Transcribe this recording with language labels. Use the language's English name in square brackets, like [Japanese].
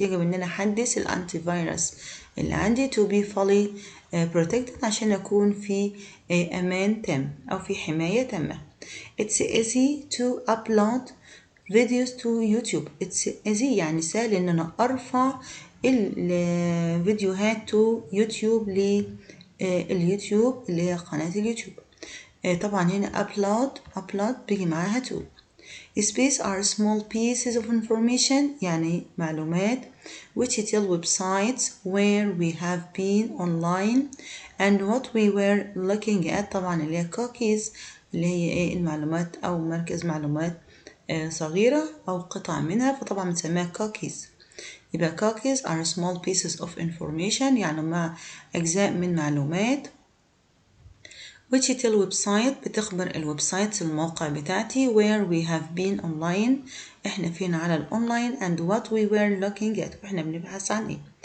[Arabic] يجب أن أنا أحدث الأنتيفيروس اللي عندي [English] to be fully protected [Arabic] عشان أكون في أمان تام أو في حماية تامة. [English] It's easy to upload videos to YouTube. It's easy [Arabic] يعني سهل إن أنا أرفع الفيديوهات تو يوتيوب لليوتيوب اللي هي قناة اليوتيوب. طبعا هنا upload بيجي معاها to. [English] Space are small pieces of information [Arabic] يعني معلومات [English] which tell websites where we have been online and what we were looking at. [Arabic] طبعا اللي هي cookies اللي هي ايه المعلومات أو مركز معلومات صغيرة أو قطع منها، فطبعا بنسميها cookies. يبقى [English] cookies are small pieces of information [Arabic] يعني مع أجزاء من معلومات [English] which tell website [Arabic] بتخبر الويب سايتس الموقع بتاعتي [English] where we have been online [Arabic] احنا فين على الأونلاين [English] and what we were looking at [Arabic] واحنا بنبحث عن ايه.